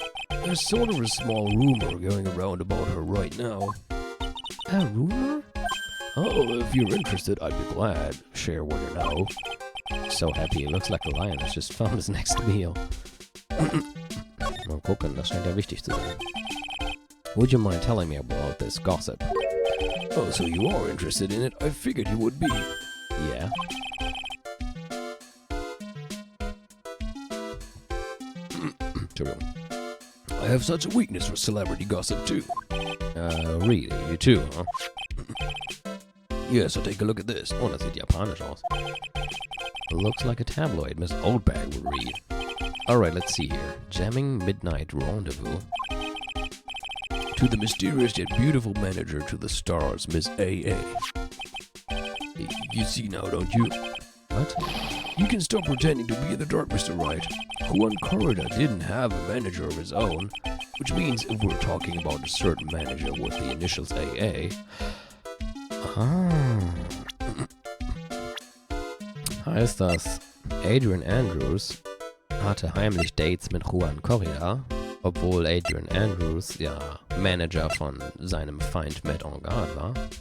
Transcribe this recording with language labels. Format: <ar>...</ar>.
<en>There's sort of a small rumor going around about her right now. A rumor? Oh, if you're interested, I'd be glad. Share what you know. So happy, he looks like a lion that's just found his next meal.</en> <de>Mal gucken, das scheint ja wichtig zu sein.</de> <en>Would you mind telling me about this gossip? Oh, so you are interested in it? I figured you would be. Yeah.</en> <de>Entschuldigung.</de> <en>I have such a weakness for celebrity gossip, too. Really? You too, huh? Yeah, so take a look at this.</en> <de>Oh, das sieht japanisch aus.</de> <en>Looks like a tabloid Miss Oldbag would read. Alright, let's see here. Jamming Midnight Rendezvous. To the mysterious yet beautiful manager to the stars, Miss A.A. You see now, don't you? What? You can stop pretending to be in the dark, Mr. Wright. Juan Corrida didn't have a manager of his own, which means if we're talking about a certain manager with the initials AA... Ah.</en> <de>Heißt das, Adrian Andrews hatte heimlich Dates mit Juan Corrida, obwohl Adrian Andrews ja Manager von seinem Feind Matt aRdW war?</de>